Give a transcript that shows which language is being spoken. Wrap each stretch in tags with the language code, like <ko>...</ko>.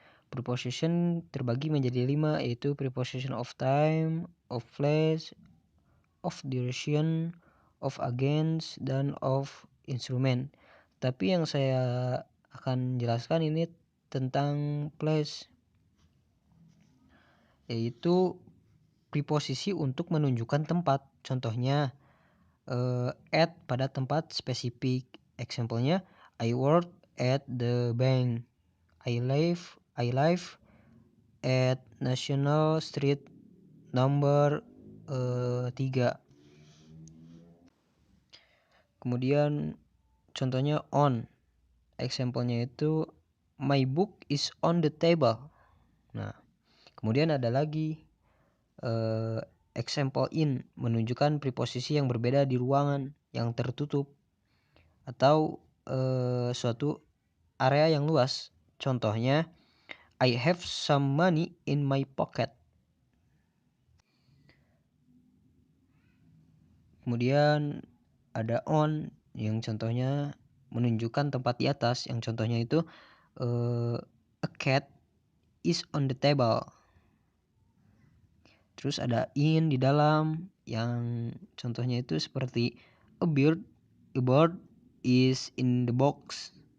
<id>Preposition terbagi menjadi 5, yaitu preposition of time, of place, of duration, of against, dan of instrument. Tapi yang saya akan jelaskan ini tentang place, yaitu preposisi untuk menunjukkan tempat. Contohnya at pada tempat spesifik.</id> <en>Example-nya, I work at the bank. I live at National Street number 3.</en> <id>Kemudian contohnya</id> <en>on. Example-nya</en> <id>itu</id> <en>my book is on the table.</en> <id>Nah, kemudian ada lagi example in, menunjukkan preposisi yang berbeda di ruangan yang tertutup atau suatu area yang luas. Contohnya,</id> <en>I have some money in my pocket.</en> <id>Kemudian ada on yang contohnya menunjukkan tempat di atas, yang contohnya itu</id> <en>a cat is on the table.</en> <id>Terus ada in di dalam, yang contohnya itu seperti</id> <en>a bird is in the box.</en>